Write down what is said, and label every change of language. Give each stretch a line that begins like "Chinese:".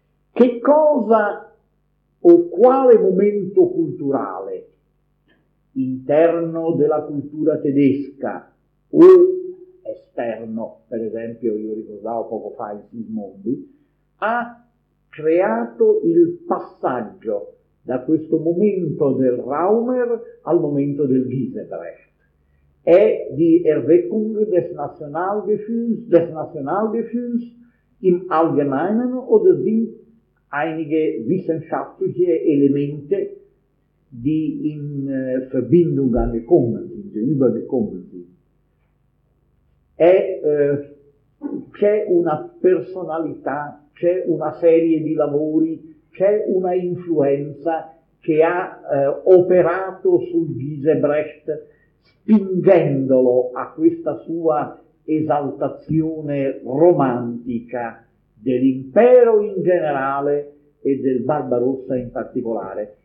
Italian: Che cosa o quale momento culturale interno della cultura tedesca o esterno, per esempio io ricordavo poco fa il Sismondi, ha creato il passaggio da questo momento del Raumer al momento del Gieselbrecht? È di
German: Erweckung des Nationalgefühls, im Allgemeinen oder sind einige wissenschaftliche Elemente, die in Verbindung angekommen sind, übergekommen sind?
Italian: C'è una personalità, c'è una serie di lavori, c'è una influenza che ha operato sul Gieselbrecht spingendolo a questa sua esaltazione romantica dell'impero in generale e del Barbarossa in particolare.